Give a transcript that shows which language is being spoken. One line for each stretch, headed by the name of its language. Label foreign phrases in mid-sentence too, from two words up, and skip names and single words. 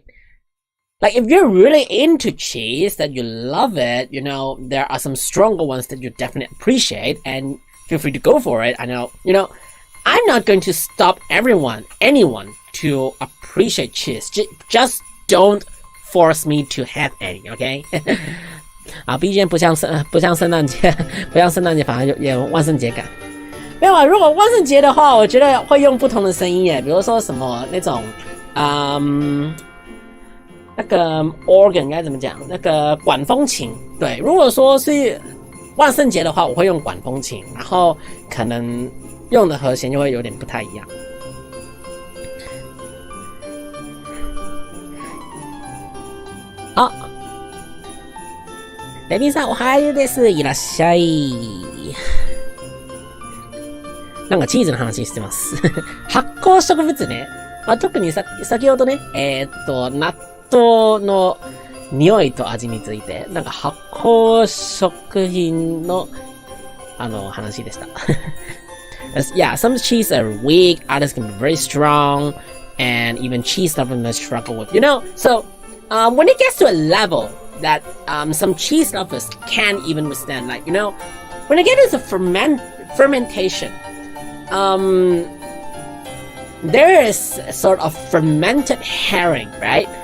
English: Like if you're really into cheese, that you love it, you know, there are some stronger ones that you definitely appreciate, and feel free to go for it. I know, you know, I'm not going to stop anyone to appreciate cheese. Just don't force me to have any, okay?
Chinese: 啊 ，BGM 不像圣诞节，反而有万圣节感。没有啊，如果万圣节的话，我觉得会用不同的声音耶，比如说什么那种，那个 organ 应该怎么讲？那个管风琴。对，如果说是万圣节的话，我会用管风琴，然后可能用的和弦就会有点不太一样。
Japanese: あ、レビンさんおはようです。いらっしゃい。なんかチーズの話してます。発酵植物ね。まあ、特に先ほどね、納豆の匂いと味について、なんか発酵食品の、話でした。Yeah,
English: some cheese are weak, others can be very strong, and even cheese lovers may struggle with, you know? So, when it gets to a level that some cheese lovers can't even withstand, like, you know, when it gets into fermentation, there is a sort of fermented herring, right?